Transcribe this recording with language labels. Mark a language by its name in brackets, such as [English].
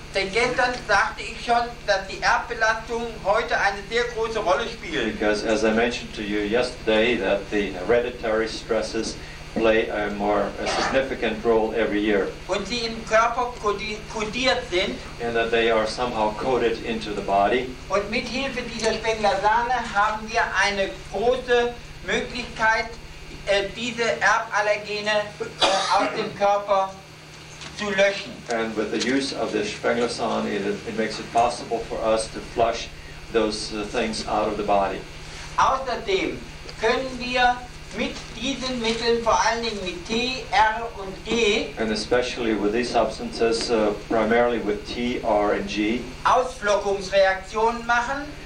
[German] denn gestern sagte ich schon, dass die Erbbelastungen heute eine sehr große Rolle spielen. [English] Because as I mentioned to you yesterday, that the hereditary stresses play a significant role every year. [German] Und sie im Körper kodiert sind. [English] And that they are somehow coded into the body. [German] Und mit Hilfe dieser Spenglersane haben wir eine große Möglichkeit, diese Erballergene aus dem Körper zu löschen. [English] And with the use of this Spenglersan, it makes it possible for us to flush those things out of the body. [German] Außerdem können wir mit diesen Mitteln, vor allen Dingen mit T, R und G, [English] And especially with these substances, primarily with T, R, and G, [German] Ausflockungsreaktionen machen